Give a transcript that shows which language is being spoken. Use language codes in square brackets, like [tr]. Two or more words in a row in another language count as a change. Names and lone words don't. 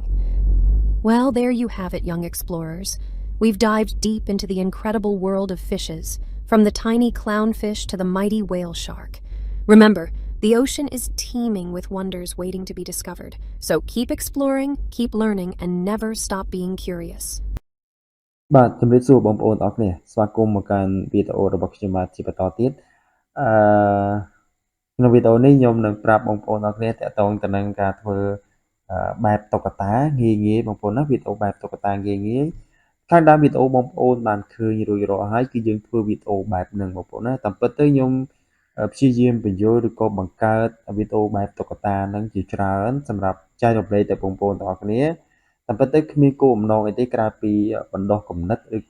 [en] Well, there you have it, young explorers. We've dived deep into the incredible world of fishes, from the tiny clownfish to the mighty whale shark. Remember, the ocean is teeming with wonders waiting to be discovered. So keep exploring, keep learning, and never stop being curious. [km] បាទជំរាបសួរបងប្អូនអរគ្នាស្វាគមន៍មកកាន់វីដេអូរបស់ខ្ញុំបាទជាបន្តទៀតក្នុងវីដេអូនេះខ្ញុំនឹងប្រាប់បងប្អូ នអរគ្នាទាក់ទងទៅនឹងការធ្វើបែបតុក្កតាងាយៗបងប្អូនណាវីដេអូបែបតុក្កតាងាយៗខាងដើមវីដេអូបងប្អូនបានឃើញរួចរាល់ហើយគឺយើងធ្វើវីដេអូបែបហ្នឹងបងប្អូនណាតាមពិតទៅខ្ញុំព្យាយាមបញ្យល់ឬក៏បង្កើតវីដេអូបែបតុក្កតាហ្នឹងជាច្រើនសម្រាប់ចែករំលែកទៅបងប្អូនទាំងអស់គ្នាតែពិតទៅគ្មានគោលបំណងអីទេក្រៅពីបណ្ដោះគំនិតឬ